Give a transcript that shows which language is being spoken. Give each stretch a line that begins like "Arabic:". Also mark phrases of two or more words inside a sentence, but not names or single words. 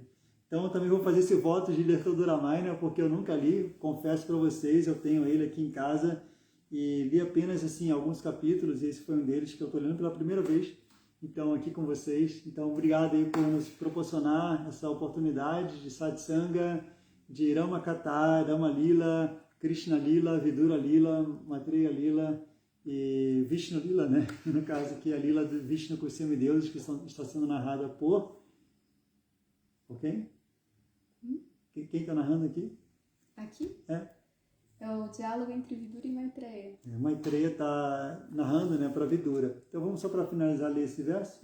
Portuguese: Então eu também vou fazer esse voto de ler todo o Ramayana, porque eu nunca li, confesso para vocês, eu tenho ele aqui em casa e li apenas assim alguns capítulos, e esse foi um deles que eu estou lendo pela primeira vez, então aqui com vocês. Então obrigado aí por nos proporcionar essa oportunidade de satsanga, de Rama Katha, Rama Lila, Krishna Lila, Vidura Lila, Maitreya Lila e Vishnu Lila, né? No caso aqui a Lila do Vishnu com os semideuses, que está sendo narrada por quem? Quem está narrando aqui? Aqui? É o diálogo entre Vidura e Maitreya. Maitreya está narrando, né, para Vidura. Então vamos só para finalizar ler esse verso?